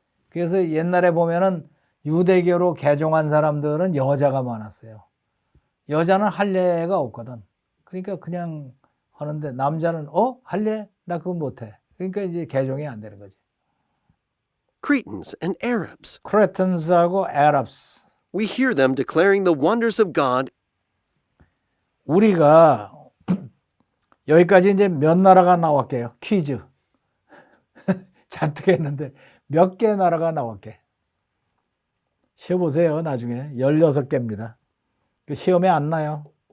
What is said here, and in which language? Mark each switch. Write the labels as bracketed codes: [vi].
[ko] 그래서 옛날에 보면은 유대교로 개종한 사람들은 여자가 많았어요. 여자는 할례가 없거든. 그러니까 그냥 하는데 남자는 할례? 나 그거 못해. 그러니까 이제 개종이 안 되는 거지. [en] Cretans and Arabs. [ko] 크레탄스하고 아랍스. [en] We hear them declaring the wonders of God. [ko] 우리가 여기까지 이제 몇 나라가 나왔게요? 퀴즈. 잔뜩 했는데 몇 개 나라가 나왔게? 쉬어보세요. 나중에 16개입니다. 시험에 안 나요.